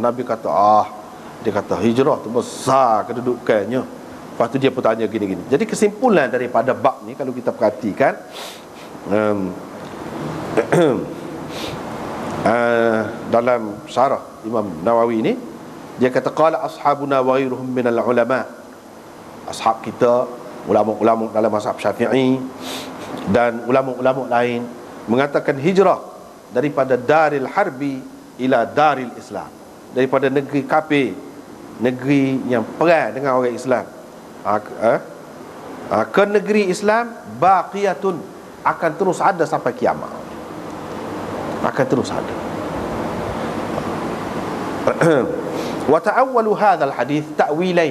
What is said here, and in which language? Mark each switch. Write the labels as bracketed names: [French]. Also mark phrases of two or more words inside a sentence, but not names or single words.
[Malay] Nabi kata, dia kata hijrah tu besar kedudukannya. Lepas tu dia pun tanya gini-gini. Jadi kesimpulan daripada bab ni, kalau kita perhatikan, dalam syarah Imam Nawawi ni, dia kata [Arabic] qala ashabuna wa ghairuhum minal ulama. [Malay] Ashab kita, ulama-ulama dalam mazhab Syafi'i dan ulama-ulama lain mengatakan hijrah daripada [Arabic] daril harbi ila daril Islam, [Malay] daripada negeri kafir, negeri yang perang dengan orang Islam, ke negeri Islam, baqiyatun, akan terus ada sampai kiamat. Akan terus ada. [Arabic] Wa ta'awwalu hadzal hadis ta'wilain.